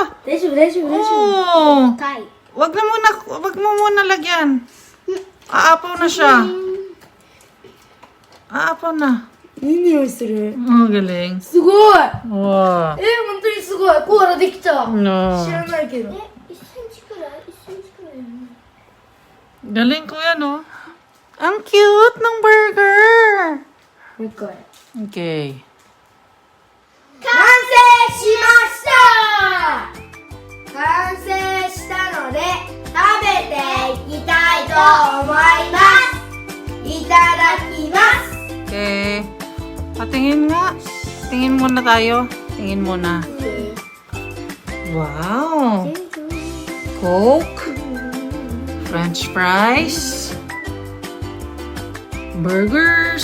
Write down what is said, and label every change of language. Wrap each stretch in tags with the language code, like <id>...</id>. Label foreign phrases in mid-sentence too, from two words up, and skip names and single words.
<ja>大丈夫大丈夫大丈夫。 Oh. タイ。</ja> <tl>Wag mo muna lagyan. Aapaw na siya. Aapaw na.</tl> <ja>いい匂いする。</ja> <tl>Oh, galing.</tl> <ja>すごい。 Wow. 本当にすごい。コーラできた。 No. 知らないけど。 1センチくらい ?1 センチくらいよね。</ja> <tl>Galing, kuya, no? Ang cute ng burger! Okay.</tl> <ja>完成しました完成したので食べていきたいと思いますいただきます</ja> <tl>Okay. Patingin nga. Tingin muna tayo. Tingin muna. Wow! Coke.</tl> <en>French fries. Burgers.</en>